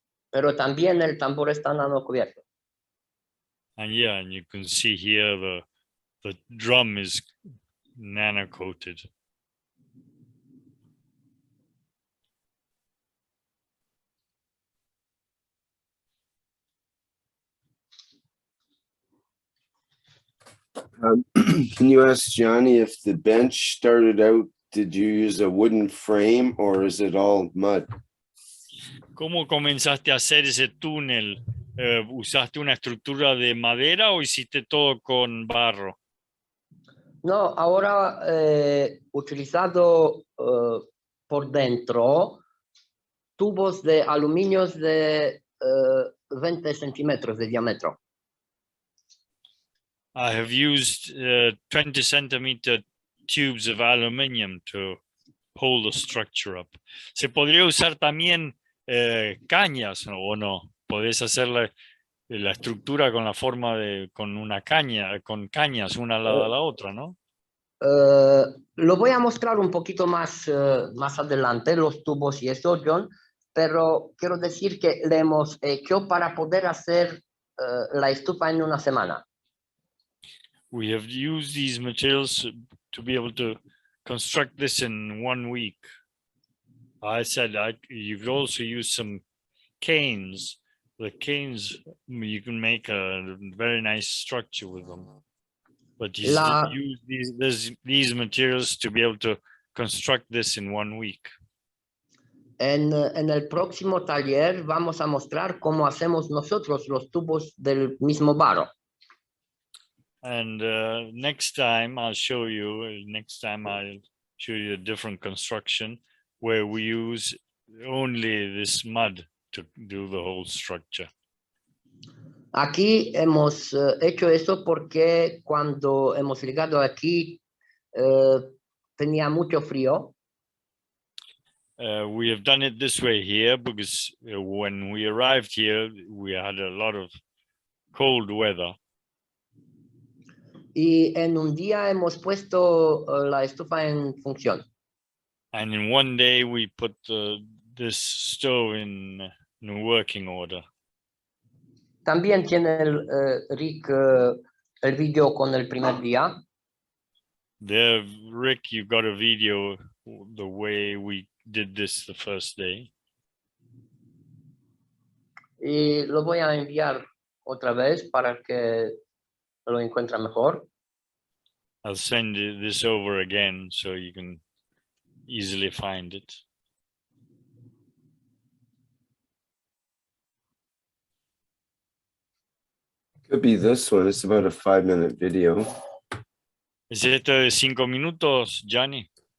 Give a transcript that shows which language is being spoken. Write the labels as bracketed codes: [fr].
[es] Pero también el tambor está nano cubierto. [en] And yeah, and you can see here the drum is nano coated. Can you ask Gianni if the bench started out, did you use a wooden frame or is it all mud? [es] ¿Cómo comenzaste a hacer ese túnel? ¿Usaste una estructura de madera o hiciste todo con barro? No, ahora utilizado por dentro tubos de aluminio de 20 centímetros de diámetro. [en] I have used 20 centimeter tubes of aluminum to hold the structure up. [es] ¿Se podría usar también cañas o no? ¿Podés hacer la estructura con la forma de, con una caña, con cañas una al lado de la otra, ¿no? Lo voy a mostrar un poquito más, más adelante, los tubos y eso, John, pero quiero decir que le hemos hecho para poder hacer la estufa en una semana. [en] We have used these materials to be able to construct this in 1 week. I said you've also used some canes. The canes, you can make a very nice structure with them. But you use these materials to be able to construct this in 1 week. [es] En el próximo taller vamos a mostrar cómo hacemos nosotros los tubos del mismo barro. [en] And next time I'll show you a different construction where we use only this mud to do the whole structure. [es] Aquí hemos hecho eso porque cuando hemos llegado aquí tenía mucho frío. [en] We have done it this way here because when we arrived here, we had a lot of cold weather. [es] Y en un día hemos puesto la estufa en función. [en] And in one day we put this stove in working order. [es] También tiene Rick el video con el primer día. [en] There, Rick, you got a video the way we did this the first day. [es] Y lo voy a enviar otra vez para que lo encuentre mejor. [en] I'll send this over again so you can easily find it. Could be this one. It's about a 5-minute video. [es] ¿Es este de 5 minutos, Gianni?